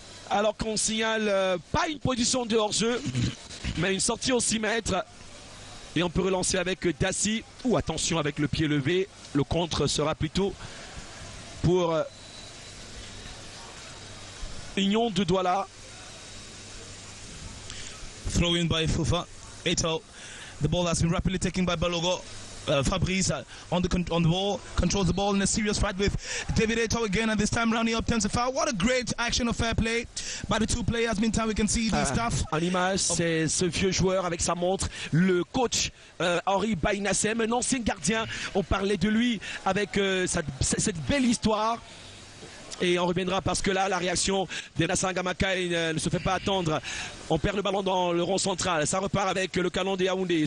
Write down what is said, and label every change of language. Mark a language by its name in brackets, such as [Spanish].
[French] Alors qu'on signale pas une position de hors-jeu, mais une sortie au 6 mètres. Et on peut relancer avec Dassi. Ou attention avec le pied levé. Le contre sera plutôt pour Union de Douala. [English] Throw in by Fufa. Eto. The ball has been rapidly taken by Balogo. Fabrice on the ball, controls the ball in a serious fight with David Eto again, and this time round he obtains a foul. What a great action of fair play by the two players. Meantime, we can see the staff. [French] En image, c'est ce vieux joueur avec sa montre, le coach Henri Bainassem, un ancien gardien. On parlait de lui avec cette belle histoire. Et on reviendra parce que là, la réaction de Nassara Gamakai ne se fait pas attendre. On perd le ballon dans le rond central. Ça repart avec le Canon de Yaoundé.